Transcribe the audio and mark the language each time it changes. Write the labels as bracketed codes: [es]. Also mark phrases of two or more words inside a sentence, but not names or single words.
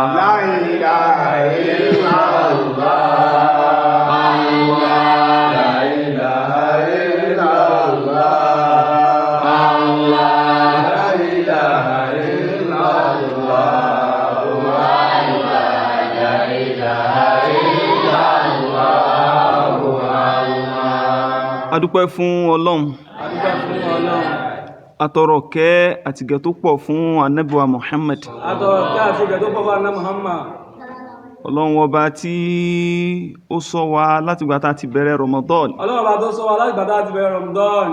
[ar] لا إله إلا الله الله لا إله إلا الله الله لا إله إلا الله لا إله إلا الله. [yo] Adúpẹ́ fún Ọlọ́run. Atọrọ kẹ́ àtìgẹ̀ tó pọ̀ fún Ànábì wa Muhammad. Atọrọ kẹ́ àtìgẹ̀ tó pọ̀ fún Ànábì Muhammad. Ọlọ́run ọba tí ó ṣọ́ wa láti ìgbà tá ti bẹ̀rẹ̀ Ramadan. Ọlọ́run ọba tó ṣọ́ wa láti ìgbà tá ti bẹ̀rẹ̀ Ramadan.